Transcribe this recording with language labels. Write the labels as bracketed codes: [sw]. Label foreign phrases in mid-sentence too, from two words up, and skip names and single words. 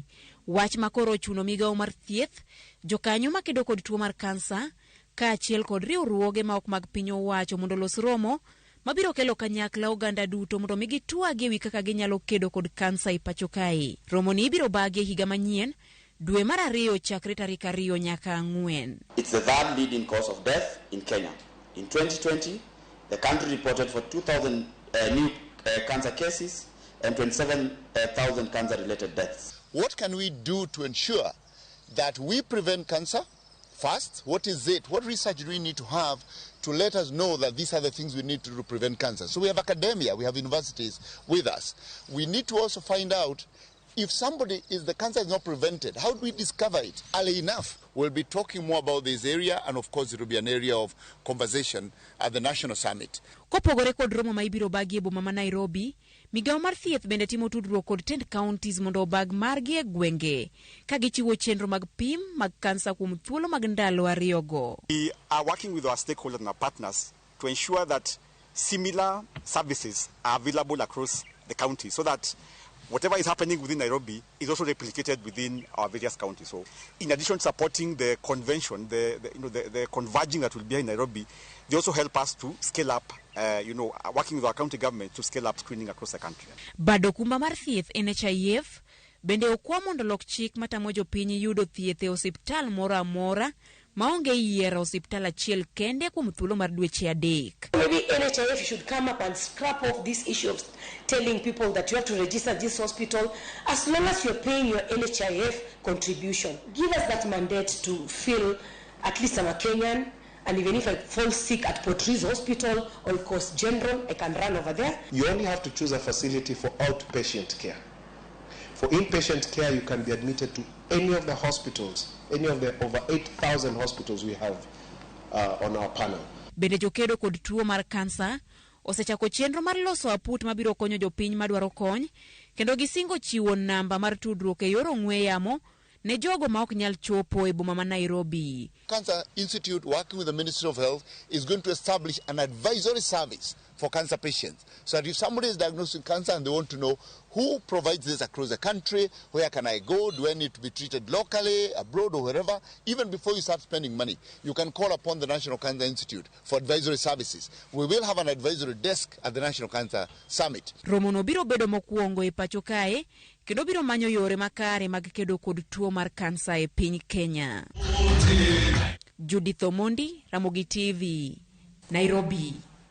[luo] Wach makoro chuno migawo mar thieth, jokanyo makedo kod tuo mar kansa, kaachiel kod riwruoge ma ok mag piny owacho mondo los romo mabiro kelo kanyakla oganda duto mondo migi tuagi ewi kaka ginyalo kedo kod kansa e pacho kae. Romo ni ibiro bagi higa manyien dwe mar 2 chakre tarik 2 nyaka 4. [en] It's the third leading cause of death in Kenya. In 2020, the country reported for 2,000 new cancer cases and 27,000 cancer-related deaths. What can we do to ensure that we prevent cancer? First, what is it? What research do we need to have to let us know that these are the things we need to do to prevent cancer? So we have academia, we have universities with us. We need to also find out if the cancer is not prevented, how do we discover it early enough? We'll be talking more about this area, and of course it will be an area of conversation at the National Summit. [luo] Kopogore kod romo ma ibiro bagi e boma ma Nairobi, migawo mar thieth bende timo tudruok kod 10 counties mondo obag margi e gwenge, ka gichiwo chenro mag pim mag kansa kuom thuolo mag ndalo 2 go. [en] We are working with our stakeholders and our partners to ensure that similar services are available across the county, so that whatever is happening within Nairobi is also replicated within our various counties. So, in addition to supporting the convention, the converging that will be in Nairobi, they also help us to scale up, working with our county government to scale up screening across the country. [luo] Bado kumba mar thieth NHIF bende okwa mondo lok chik matamo jopiny yudo thieth e osiptal moro amora maonge yiero osiptal achiel kende kuom thuolo mar dweche 3. [en] Maybe NHIF should come up and scrap off this issue of telling people that you have to register this hospital as long as you're paying your NHIF contribution. Give us that mandate to feel at least I'm a Kenyan, and even if I fall sick at Port Reitz Hospital or Coast General, I can run over there. You only have to choose a facility for outpatient care. For inpatient care, you can be admitted to any of the hospitals, any of the over 8,000 hospitals we have on our panel. [luo] Bende jokedo kod tuo mar kansa osechako chenro mar loso aput mabiro konyo jopiny madwaro kony, kendo gisingo chiwo namba mar tudruok e yor ong'we yamo ne jogo ma ok nyal chopo e boma ma Nairobi. [en] Cancer Institute, working with the Ministry of Health, is going to establish an advisory service for cancer patients. So that if somebody is diagnosed with cancer and they want to know who provides this across the country, where can I go, do I need to be treated locally, abroad or wherever, even before you start spending money, you can call upon the National Cancer Institute for advisory services. We will have an advisory desk at the National Cancer Summit. [luo] Romo no biro bedo mokwongo e pacho kae, kendo biro manyo yore makare mag kedo kod tuo mar kansa e piny Kenya. Judith Omondi, Ramogi TV, Nairobi.